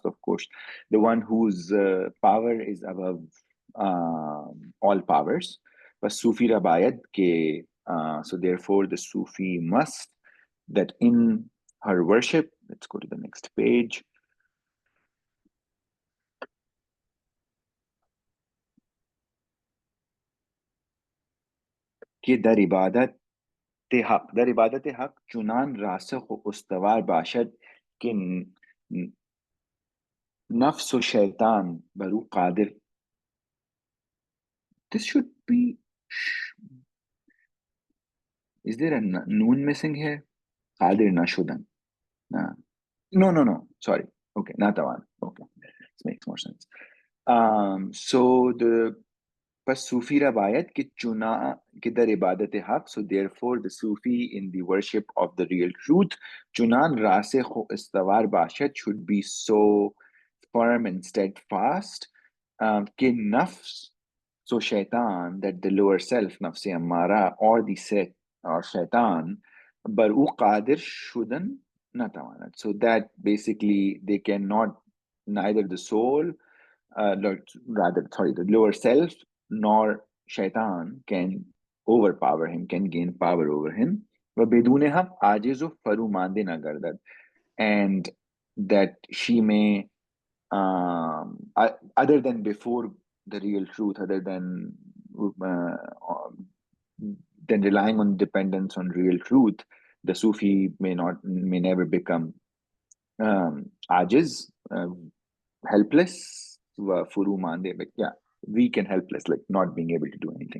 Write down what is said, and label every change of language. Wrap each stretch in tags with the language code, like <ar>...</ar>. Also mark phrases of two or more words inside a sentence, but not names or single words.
<en>Of course, the one whose power is above all powers.</en> <fa>و صوفی را باید که</fa> <en>so therefore the Sufi must that in her worship, let's go to the next page.</en> <fa>که در عبادت حق چنان راسخ و استوار باشد که نفس و شیطان بر او قادر.</fa> <en>This should be, is there a noon missing here?</en> <fa>قادر نشدن.</fa> <en>No, sorry. Okay, not that one. Okay, this makes more sense. So the</en> <fa>پس صوفی را باید که در عبادت حق,</fa> <en>so therefore the Sufi in the worship of the real truth</en> <fa>چنان راسخ و استوار باشد,</fa> <en>should be so firm and steadfast</en> <fa>که نفس,</fa> <en>so shaitan, that the lower self,</en> <fa>نفس اماره,</fa> <en>or the set or shaitan,</en> <fa>بر او قادر شدن نتواند.</fa> <en>So that basically they cannot, neither the soul, the lower self nor shaitan can overpower him, can gain power over him.</en> <fa>و بدون هم عاجز و فرومانده نگردد.</fa> <en>And that she may, other than before the real truth, other than relying on dependence on real truth, the Sufi may never become ajiz, helpless, furumande, but yeah, weak and helpless, like not being able to do anything.</en>